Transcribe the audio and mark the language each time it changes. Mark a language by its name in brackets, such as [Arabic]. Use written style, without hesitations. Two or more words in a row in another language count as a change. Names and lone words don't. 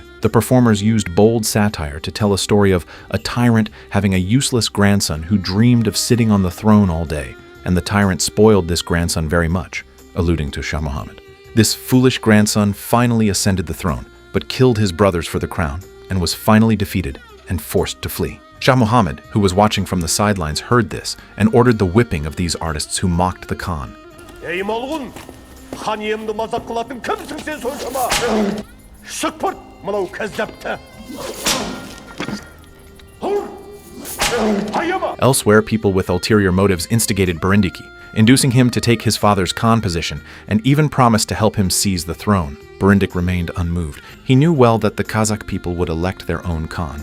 [English] The performers used bold satire to tell a story of a tyrant having a useless grandson who dreamed of sitting on the throne all day, and the tyrant spoiled this grandson very much, alluding to Shah Muhammad. This foolish grandson finally ascended the throne, but killed his brothers for the crown, and was finally defeated and forced to flee. Shah Muhammad, who was watching from the sidelines, heard this and ordered the whipping of these artists who mocked the Khan. [Kazakh] Ей малғұн, хан иемді мазақ қылатын кімсің сен соншама? Шық бұрт, мынау кәззапты. [English] Elsewhere, people with ulterior motives instigated Berendiki, inducing him to take his father's Khan position and even promised to help him seize the throne. Berindik remained unmoved. He knew well that the Kazakh people would elect their own Khan.